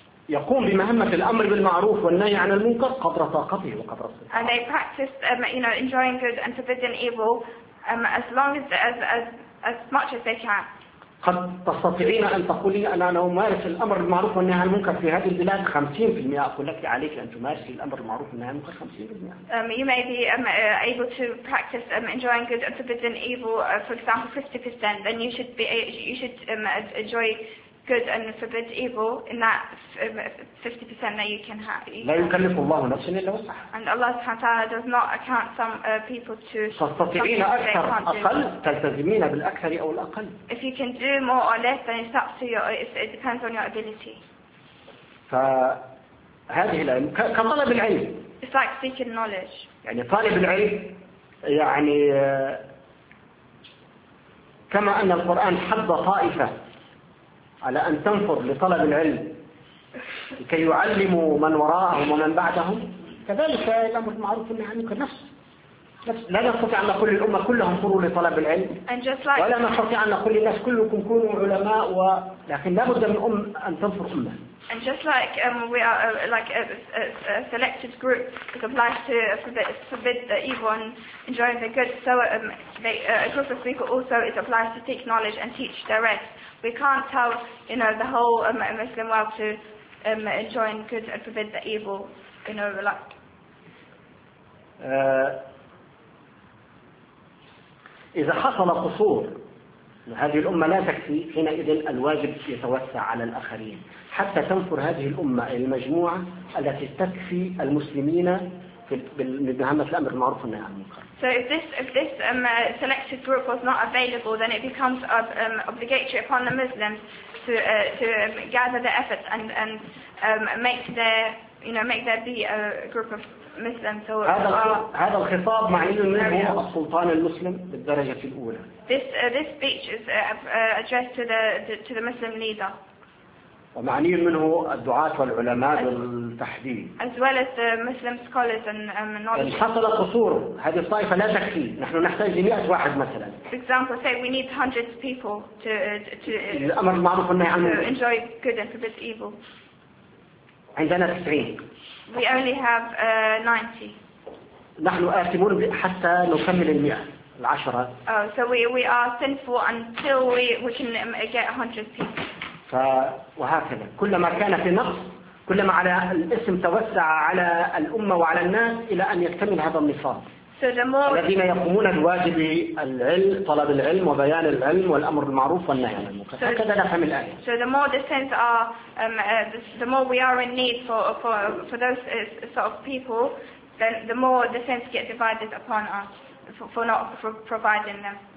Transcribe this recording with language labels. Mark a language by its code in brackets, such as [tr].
[ar] يقوم بمهمة الأمر بالمعروف والنهي عن المنكر قدر طاقته وقدر سلطانه. [en] And they practiced, you know, enjoying good and forbidden evil, as long as as much as they can. [ar] قد تستطيعين أن تقولي أنا أمارس الأمر المعروف والنهي عن المنكر في هذه البلاد 50%. أقول لك عليك أن تمارس الأمر المعروف والنهي عن المنكر 50%. [en] You may be able to practice enjoying good and forbidden evil, for example, 50%. Then you should be enjoy good and forbid evil in that 50% that you can have. [ar] لا يكلف الله نفسا إلا وسعها. [en] And Allah [ar] سبحانه وتعالى [en] does not account some people to. [ar] تستطيعين أكثر أقل تلتزمين بالأكثر أو الأقل. [en] If you can do more or less, then it's up to you. It depends on your ability. [ar] فهذه العلم كطلب العلم. [en] It's like seeking knowledge. [ar] يعني طالب العلم يعني كما أن القرآن حض طائفة على أن تنفر لطلب العلم لكي يعلموا من وراءهم ومن بعدهم، كذلك الأمر المعروف والنهي عن المنكر نفس. لا نستطيع أن نقول للأمة كلهم فروا لطلب العلم، [en] like [ar] ولا نستطيع أن نقول للناس كلكم كونوا علماء، ولكن لا بد من أم أن تنفر أمة. [en] And just like we are like a selected group is obliged to forbid the evil and enjoy the good, so a group of people also is obliged to seek knowledge and teach the rest. We can't tell, you know, the whole Muslim world to enjoy good and forbid the evil, you know, like. [ar] إذا حصل قصور هذه الأمة لا تكفي، حينئذ الواجب يتوسع على الآخرين حتى تنفر هذه الأمة المجموعة التي تكفي المسلمين بمهمة الأمر المعروف والنهي عن المنكر. [en] So if this selected group was not available, then it becomes obligatory upon the Muslims to gather their efforts and make their, you know, make there be a group of Muslims. So [ar] هذا الخطاب معني منه السلطان المسلم بالدرجة الأولى. [en] This speech is addressed to the Muslim leader. [ar] ومعني منه الدعاة والعلماء بالتحديد. [en] As well as the Muslim scholars and knowledge. [ar] حصل قصور هذه الطائفة لا تكفي، نحن نحتاج 100 واحد مثلا. [en] For example, say we need hundreds of people to [ar] الأمر المعروف والنهي عن المنكر. [en] Enjoy good and forbid evil. [ar] عندنا 90. [en] We only have 90. [ar] نحن آثمون حتى نكمل 100. العشرة. [en] Oh, so we are sinful until we can get 100 people. [ar] وهكذا كلما كان في نقص كلما على الاسم توسع على الأمة وعلى الناس إلى أن يكتمل هذا النصاب. الذين يقومون الواجب العلم طلب العلم وبيان العلم والأمر المعروف والنهي عن المنكر. هكذا نفهم الآية. [en] So the more the sins are, the more we are in need for those sort of people, then the more the sins get divided upon us for not providing them.